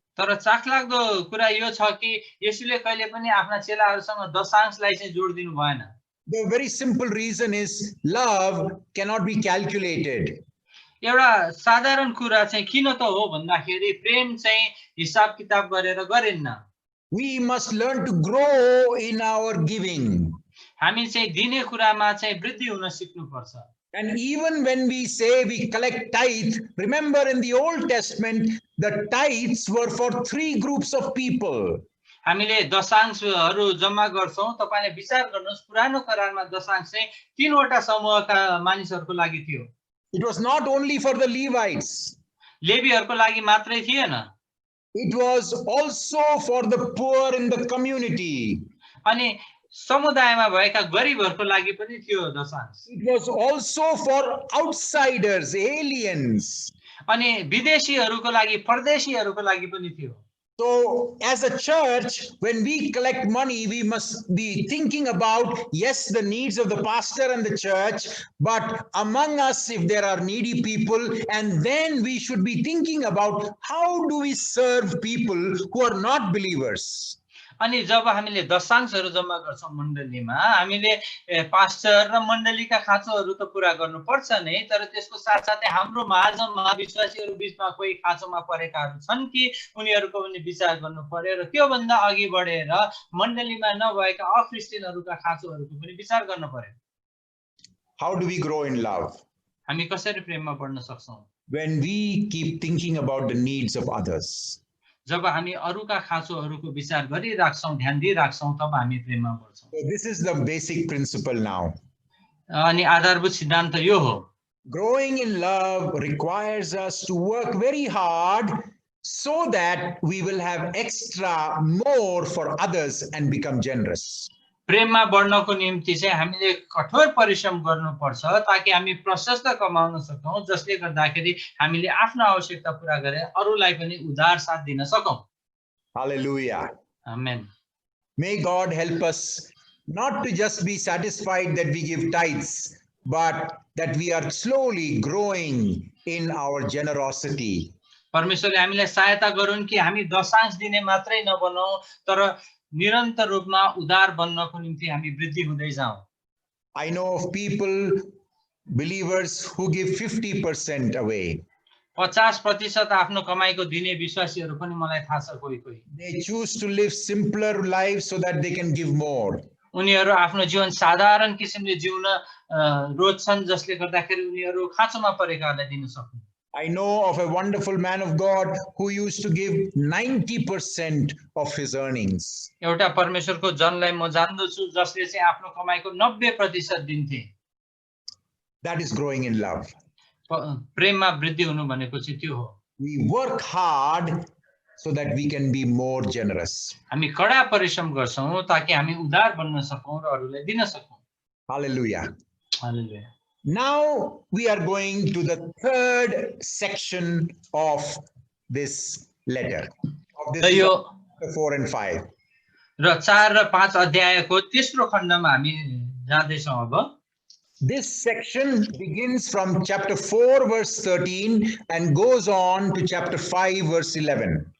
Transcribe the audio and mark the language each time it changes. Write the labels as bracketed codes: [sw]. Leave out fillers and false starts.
[ne] तर चाखलाग्दो कुरा यो छ कि येशूले कहिले पनि आफ्ना चेलाहरुसँग दशांशलाई चाहिँ जोड दिनु भएन। [en] The very simple reason is love cannot be calculated. [ne] एउटा साधारण कुरा चाहिँ किन त हो भन्दाखेरि प्रेम चाहिँ हिसाब किताब गरेर गरिन्न। [en] We must learn to grow in our giving. [ne] हामी चाहिँ दिने कुरामा चाहिँ वृद्धि हुन सिक्नुपर्छ। [en] And even when we say we collect tithe, remember in the Old Testament, the tithes were for 3 groups of people. [ne] हामीले दशांशहरू जम्मा गर्छौं तपाईले विचार गर्नुस् पुरानो करारमा दशांश चाहिँ तीनवटा समूहका मानिसहरूको लागि थियो [en] It was not only for the Levites, [ne] लेवीहरूको लागि मात्रै थिएन [en] it was also for the poor in the community. [ne] अनि समुदायमा भएका गरिबहरूको लागि पनि थियो दशांश [en] It was also for outsiders, aliens. [ne] अनि विदेशीहरूको लागि परदेशीहरूको लागि पनि थियो [en] So, as a church, when we collect money, we must be thinking about, yes, the needs of the pastor and the church, but among us, if there are needy people, and then we should be thinking about how do we serve people who are not believers. [ne] अनि जब हामीले दशांशहरू जम्मा गर्छौं मण्डलीमा हामीले pastor र मण्डलीका खाँचोहरू त पूरा गर्नुपर्छ नै तर त्यसको साथसाथै हाम्रो माझमा विश्वासीहरू बीचमा कोही खाँचोमा परेकाहरू छन् कि उनीहरूको पनि विचार गर्नु पर्यो र त्यो भन्दा अघि बढेर मण्डलीमा नभएका अख्रिस्टियनहरूका खाँचोहरूको पनि विचार गर्नु पर्यो [en] How do we grow in love? [ne] हामी कसरी प्रेममा बढ्न सक्छौं [en] When we keep thinking about the needs of others. [ne] जब हामी अरूका खाँचोहरूको विचार गरिराख्छौं ध्यान दिइराख्छौं तब हामी प्रेममा बढ्छौं [en] So this is the basic principle now. [ne] अनि आधारभूत सिद्धान्त यो हो [en] Growing in love requires us to work very hard so that we will have extra more for others and become generous. [ne] प्रेममा बढ्नको निम्ति चाहिँ हामीले कठोर परिश्रम गर्नुपर्छ ताकि हामी प्रशस्त कमाउन सकौं जसले गर्दाखेरि हामीले आफ्नो आवश्यकता पूरा गरेर अरूलाई पनि उदार साथ दिन सकौं [en] Hallelujah. [ne] Amen [en] May God help us not to just be satisfied that we give tithes, but that we are slowly growing in our generosity. [ne] परमेश्वरले हामीलाई सहायता गरून् कि हामी दशांश दिने मात्रै नबनौं तर निरन्तर रूपमा उदार बन्नको निम्ति हामी वृद्धि हुँदै जाउँ [en] I know of people, believers, who give 50% away. [ne] 50% आफ्नो कमाइको दिने विश्वासीहरू पनि मलाई थाहा छ कोही कोही [en] They choose to live simpler lives so that they can give more. [ne] उनीहरू आफ्नो जीवन साधारण किसिमले जिउन रोज्छन् जसले गर्दाखेरि उनीहरू खाँचोमा परेकाहरूलाई दिन सक्नु [en] I know of a wonderful man of God who used to give 90% of his earnings. [ne] एउटा परमेश्वरको जनलाई म जान्दछु जसले चाहिँ आफ्नो कमाइको 90% दिन्थे [en] That is growing in love. [ne] प्रेममा वृद्धि हुनु भनेको चाहिँ त्यो हो [en] We work hard so that we can be more generous. [ne] हामी कडा परिश्रम गर्छौं ताकि हामी उदार बन्न सकौं र अरूलाई दिन सकौं [en] Hallelujah. [ne] Hallelujah [en] Now we are going to the third section of this letter. Of this chapter 4 and 5. [ne] र 4 र 5 अध्यायको तेस्रो खण्डमा हामी जाँदैछौं अब [en] This section begins from chapter 4 verse 13 and goes on to chapter 5 verse 11.